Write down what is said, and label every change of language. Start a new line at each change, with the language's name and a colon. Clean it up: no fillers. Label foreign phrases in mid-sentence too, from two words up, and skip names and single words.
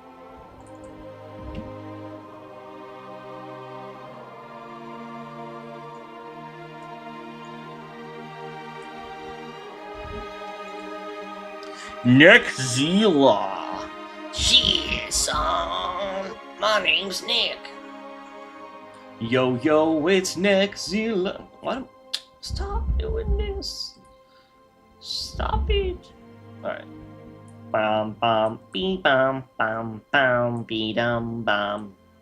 English: Nickzilla. Cheers, my name's Nick. Yo, it's Nickzilla. What? Stop doing this. Stop it. Alright. Bam, bam, bee, bam, bam, bam, bee, dum, bam.